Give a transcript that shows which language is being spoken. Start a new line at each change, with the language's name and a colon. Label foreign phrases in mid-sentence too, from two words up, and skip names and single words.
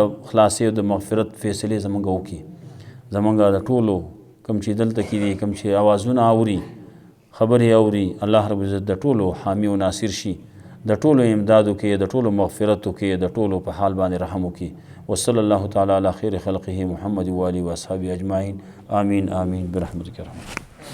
Pashto: خلاصې او د مغفرت فیصلې زمونږ وکړي زمونږ د ټولو کوم چې دلته کې دي کوم چې اوازونه اوري خبرې اوري
Arabic: الله رب العزت
Pashto: د ټولو حامی و ناصر شي د ټولو امداد وکړي د ټولو مغفرت وکړي د ټولو په حال باندې رحم وکړي
Arabic: وصلی الله تعالی علی خیر خلقه محمد و آله و اصحابه اجمعین آمین آمین برحمتک رحمت